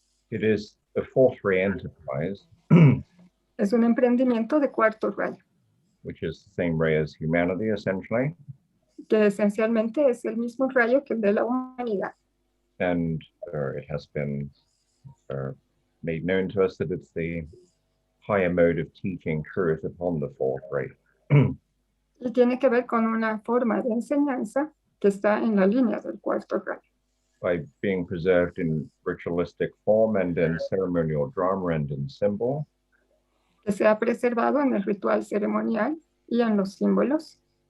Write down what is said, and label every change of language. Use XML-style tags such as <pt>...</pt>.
<en>It is a fourth ray enterprise,</en> <es>Es un emprendimiento de cuarto rayo,</es> <en>which is the same ray as humanity, essentially.</en> <es>que esencialmente es el mismo rayo que el de la humanidad.</es> <en>And it has been made known to us that it's the higher mode of teaching truth upon the fourth ray.</en> <es>Y tiene que ver con una forma de enseñanza que está en la línea del cuarto rayo.</es> <en>By being preserved in ritualistic form and in ceremonial drama and in symbol,</en> <es>Que se ha preservado en el ritual ceremonial y en los símbolos.</es>